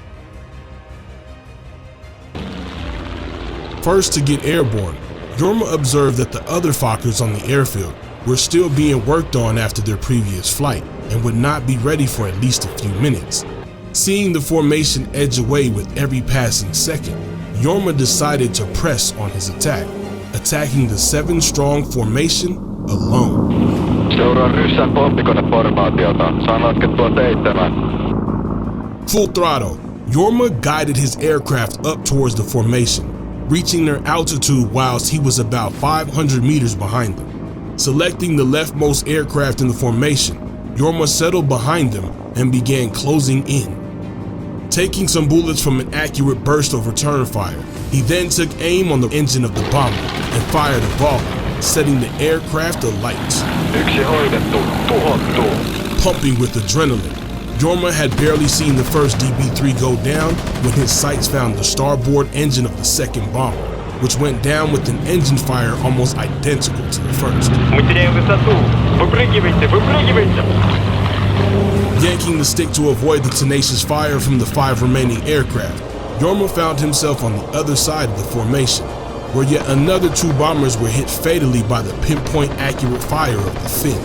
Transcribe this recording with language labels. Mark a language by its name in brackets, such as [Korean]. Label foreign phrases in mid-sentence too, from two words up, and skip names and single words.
[English] First to get airborne, Jorma observed that the other Fokkers on the airfield were still being worked on after their previous flight and would not be ready for at least a few minutes. Seeing the formation edge away with every passing second, Jorma decided to press on his attack, attacking the 7-strong formation alone. [Finnish] Seuraa ryssän pommikoneformaatiota. Saan laskettua 7. [English] Full throttle, Jorma guided his aircraft up towards the formation, reaching their altitude whilst he was about 500 meters behind them. Selecting the leftmost aircraft in the formation, Jorma settled behind them and began closing in. Taking some bullets from an accurate burst of return fire, he then took aim on the engine of the bomber and fired a volley, setting the aircraft alight. [Finnish] Yksi hoidettu, tuhottu. [English] Pumping with adrenaline, Jorma had barely seen the first DB-3 go down when his sights found the starboard engine of the second bomber, which went down with an engine fire almost identical to the first. Yanking the stick to avoid the tenacious fire from the 5 remaining aircraft, Jorma found himself on the other side of the formation, where yet another 2 bombers were hit fatally by the pinpoint accurate fire of the Finn.